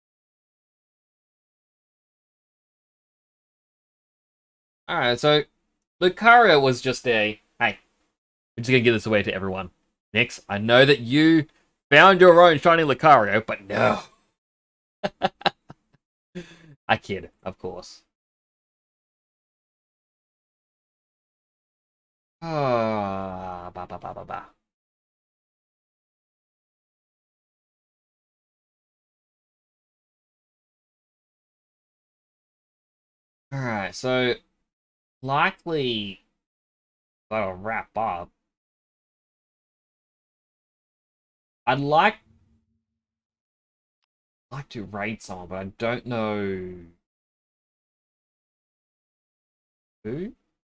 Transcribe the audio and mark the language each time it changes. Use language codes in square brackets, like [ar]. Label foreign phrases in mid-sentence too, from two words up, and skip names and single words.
[en] Alright, so Lucario was just a, hey, we're just gonna give this away to everyone. Nix, I know that you found your own Shiny Lucario, but no. I kid, of course. Ah, ba ba ba ba ba. Alright, so likely gotta wrap up. I'd like to raid someone, but I don't know who.